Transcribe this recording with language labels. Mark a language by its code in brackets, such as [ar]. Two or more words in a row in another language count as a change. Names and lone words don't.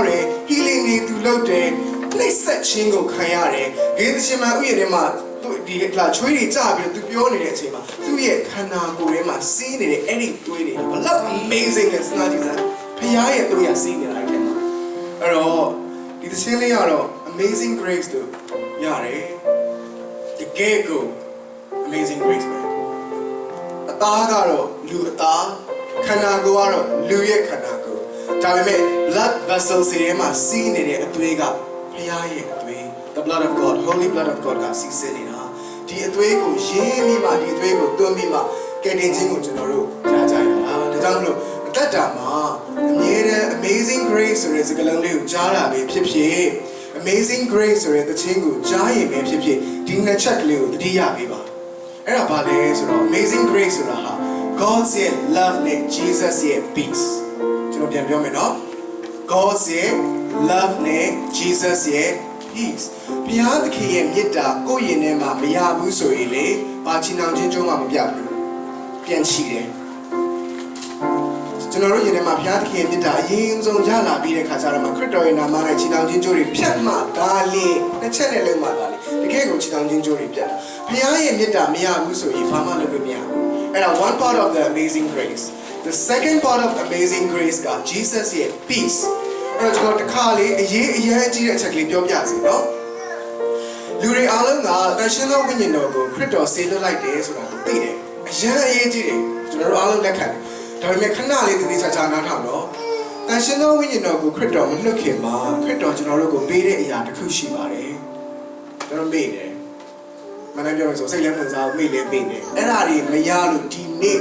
[my] တယ် healing တွေသူလုပ်တယ်နှိပ်စက်ခြင်းကိုခံရတယ်ဂေသရှင်မဥယျာဉ်ထဲမှာသူဒီကလာချွေးတွေကြပြီးသူပြောနေတဲ့အချိန်မှာသူ့ရဲ့ခန္ဓာကိုယ်ထဲမှာစီးနေတဲ့အဲ့ဒီသွေးတွေဘလောက် amazing လဲစဉ်းစားကြည့်စမ်းဖခင်ရဲ့သွေးရစီးနေတာအဲ့မှာအဲ့ တော့ဒီသင်းလေးကတော့ [en] amazing grace [my] လို့ရတယ်တကယ်ကို [en] amazing grace [my] ပဲအသားကတော့လူအသားခန္ဓာကိုယ်ကတော့လူရဲ့ခန္ဓာကိုယ်ဒါပေမဲ့ [en] blood vessels [my] တွေထဲမှာစီးနေတဲ့အသွေးက ဖခင်ရဲ့အသွေး [en] the blood of God holy blood of God [my] ကစီးဆင်းနေတာဒီအသွေးကိုရင်းပြီးမှဒီအသွေးကိုသွန်းပြီးမှကယ်တင် ခြင်းကိုကျွန်တော်တို့ကြားကြရတာဒါကြောင့်မလို့အသက်တာမှာအမြဲတမ်း [en] amazing grace [my] ဆိုတဲ့စကားလုံးလေးကိုကြား တာပဲဖြစ်ဖြစ် [en] amazing grace [my] ဆိုတဲ့သခြင်းကိုကြားရင်ပဲဖြစ်ဖြစ်ဒီနှစ်ချက်ကလေးကိုသတိရပေးပါအဲ့ဒါဘာလဲဆိုတော့ [en] amazing grace [my] ဆိုတာဟာ [en] God's love [my] နဲ့ Jesus ရဲ့ peace ကျွန်တော်ပြန်ပြောမယ်နော် [en] God's love [my] နဲ့ Jesus ရဲ့ peace ဘုရားသခင်ရဲ့မေတ္တာကိုယ့်ရင်ထဲမှာမရဘူးဆိုရင်လေဘာချီနှောင်ခြင်းကြုံမှမပြဘူးပြန်ချီတယ် ကျွန်တော်တို့ရင်ထဲမှာဘုရားသခင်ရဲ့မေတ္တာအရင်ဆုံးရလာပြီးတဲ့ခါကျတော့ခရစ်တော်ရဲ့နာမနဲ့ချီနှောင်ခြင်းကြိုးတွေဖြတ်မှဒါလေတစ်ချက်နဲ့လုံးမှဒါလေတကယ်ကိုချီနှောင်ခြင်းကြိုးတွေပြတ်တာဘုရားရဲ့မေတ္တာမရဘူးဆိုရင်ဘာမှလုပ်လို့မရဘူးအဲ့ဒါ [en] one part of the amazing grace the second part of amazing grace [my] က Jesus ရဲ့ peace အဲ့တော့ကျွန်တော်တစ်ခါလေးအရေးအကြီးတဲ့အချက်ကလေးပြောပြစီနော်လူတွေအားလုံးကတန်ရှင်းသောဝိညာဉ်တော်ကို ခရစ်တော်ဆေးလွတ်လိုက်တယ်ဆိုတာကိုသိတယ်အရေးကြီးတယ်ကျွန်တော်တို့အားလုံးလက်ခံတယ်ဒါပေမဲ့ခဏလေးတည်တည်ချာချာနားထောင်တော့တန်ရှင်းသောဝိညာဉ်တော်ကိုခရစ်တော်မလွတ်ခင်မှာခရစ်တော်ကျွန်တော်တို့ကိုပေးတဲ့အရာတစ်ခုရှိပါတယ်ကျွန်တော်မေ့တယ်မနေ့ပြောလို့ဆိုစိတ်လည်းဝင်စားမေ့လည်းမေ့တယ်အဲ့ဒါတွေမရလို့ဒီနေ့